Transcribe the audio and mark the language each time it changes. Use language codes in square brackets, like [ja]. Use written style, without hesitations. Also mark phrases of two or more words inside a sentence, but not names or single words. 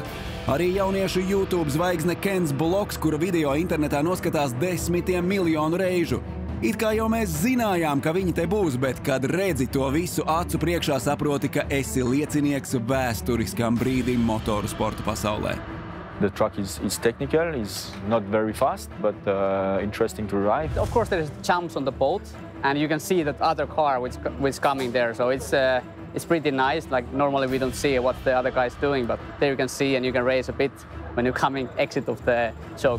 [lv] Arī jauniešu YouTube zvaigzne Kens Bloks, kura video internetā noskatās 10 miljonu reižu. It kā jau mēs zinājām, ka viņi te būs, bet kad redzi to visu acu priekšā, saproti, ka esi liecinieks vēsturiskam brīdim motoru sporta pasaulē. [en] The truck is technical, it's not very fast, but interesting to ride. Of course, there is jumps on the boat, and you can see that other car which is coming there, so it's pretty nice. Like normally we don't see what the other guy is doing, but there you can see and you can race a bit when you're coming exit of the choker.